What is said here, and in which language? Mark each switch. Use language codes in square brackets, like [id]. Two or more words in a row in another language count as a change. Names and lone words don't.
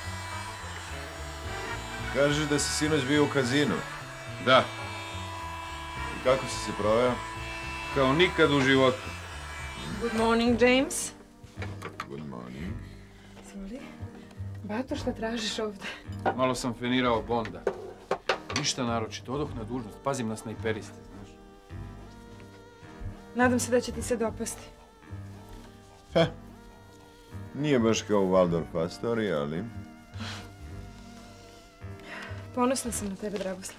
[sr] Kažeš da si sinoć bio u kazinu. Da, I kako si se proveo? kao nikad u životu. [en] Good morning, James. Good morning. Sorry. Bato, [sr] šta tražiš ovde? Malo sam fenirao Bonda. Ništa naročito, odoh na dužnost, pazim na snajperiste, znaš. Nadam se da će ti se dopasti. Nije baš kao u Waldorf Astoria, ali... Ponosna sam na tebe, Dragoslave.